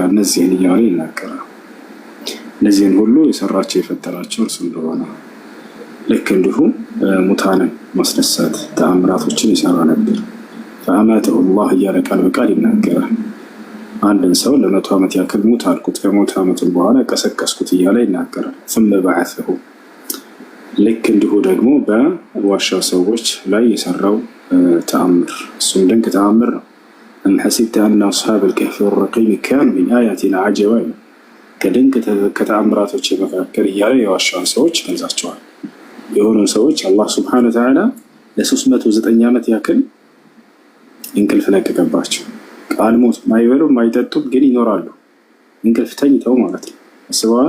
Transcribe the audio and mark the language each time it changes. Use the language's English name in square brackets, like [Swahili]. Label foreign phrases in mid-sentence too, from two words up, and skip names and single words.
[Amharic] እነዚህን እያለ ይናገራል። እነዚህን ሁሉ የሰራቸው የፈጠራቸው እርሱ እንደሆነ ልክ እንዲሁም ሙታንን ማስነሳት ተአምራቶችን ይሰራ ነበር። [Arabic] فأماته الله [Amharic] እያለ ቃል በቃል ይናገራል። አንድን ሰው ለ100 ዓመት ያክል ሙት አልኩት፣ ከሞት ዓመቱን በኋላ ቀሰቀስኩት እያለ ይናገራል። [Arabic] ثم بعثه። [Amharic] ልክ እንዲሁ ደግሞ በዋሻው ሰዎች ላይ የሰራው ተአምር እሱም ድንቅ ተአምር ነው። [Arabic] أم حسبت أن أصحاب الكهف والرقيم كانوا من آياتنا عجبا። [Amharic] ከድንቅ ከተአምራቶች መካከል እያለ የዋሻውን ሰዎች ገልጻቸዋል። የሆኑ ሰዎች አላህ [Arabic] سبحانه وتعالى [Amharic] ለ309 ዓመት ያክል እንቅልፍ ለቀቀባቸው። ቃልሞት ማይበሉ ማይጠጡም ግን ይኖራሉ። እንቅልፍ ተኝተው ማለት ነው። አስበዋል?